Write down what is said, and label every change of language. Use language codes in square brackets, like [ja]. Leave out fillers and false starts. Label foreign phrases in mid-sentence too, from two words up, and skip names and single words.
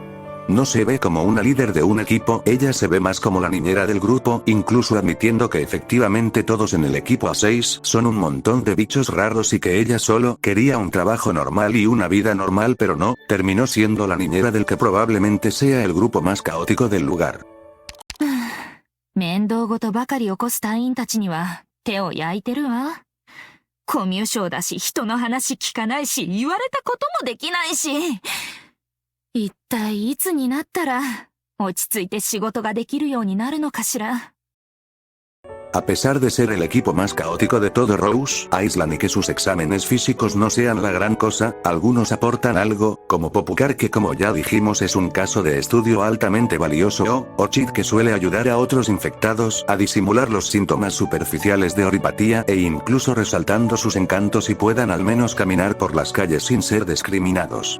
[es] No se ve como una líder de un equipo, ella se ve más como la niñera del grupo, incluso admitiendo que efectivamente todos en el equipo A6 son un montón de bichos raros y que ella solo quería un trabajo normal y una vida normal, pero no, terminó siendo la niñera del que probablemente sea el grupo más caótico del lugar. [ja] 面倒ごとばかり起こす隊員たちには手を焼いてるわ。コミュ障だし人の話聞かないし言われたこともできないし。一体いつになったら落ち着いて仕事ができるようになるのかしら。 [es] A pesar de ser el equipo más caótico de todo Rose Island y que sus exámenes físicos no sean la gran cosa, algunos aportan algo, como Popular que como ya dijimos es un caso de estudio altamente valioso, o Orchid que suele ayudar a otros infectados a disimular los síntomas superficiales de oripatía e incluso resaltando sus encantos y puedan al menos caminar por las calles sin ser discriminados.